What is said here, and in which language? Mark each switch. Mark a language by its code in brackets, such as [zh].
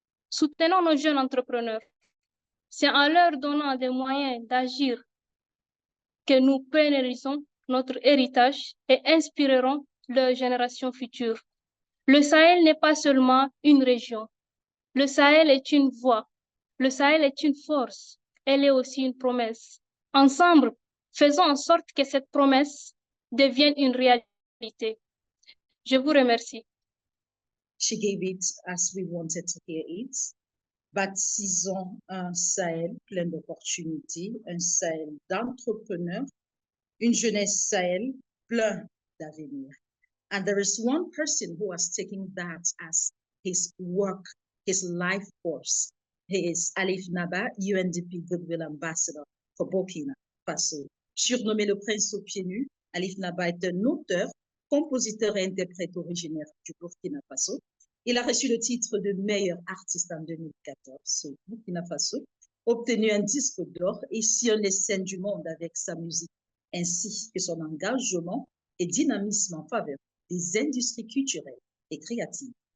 [fr] Soutenons nos jeunes entrepreneurs. C'est en leur donnant des moyens d'agir que nous pérennisons notre héritage et inspirerons les générations futures. Le Sahel n'est pas seulement une région. Le Sahel est une voie. Le Sahel est une force. Elle est aussi une promesse. Ensemble, faisons en sorte que cette promesse devienne une réalité. Je vous remercie. [en] She gave it as we wanted to hear it. [fr] Baptisons un Sahel plein d'opportunités, un Sahel d'entrepreneurs, une jeunesse Sahel plein d'avenir. [en] And there is one person who has taken that as his work, his life force. He is Alif Naba, UNDP Goodwill Ambassador for Burkina Faso. [fr] Surnommé le prince aux pieds nus, Alif Naba est un auteur, compositeur et interprète originaire du Burkina Faso. Il a reçu le titre de meilleur artiste en 2014 au Burkina Faso, obtenu un disque d'or et sillonne les scènes du monde avec sa musique, ainsi que son engagement et dynamisme en faveur des industries culturelles et créatives.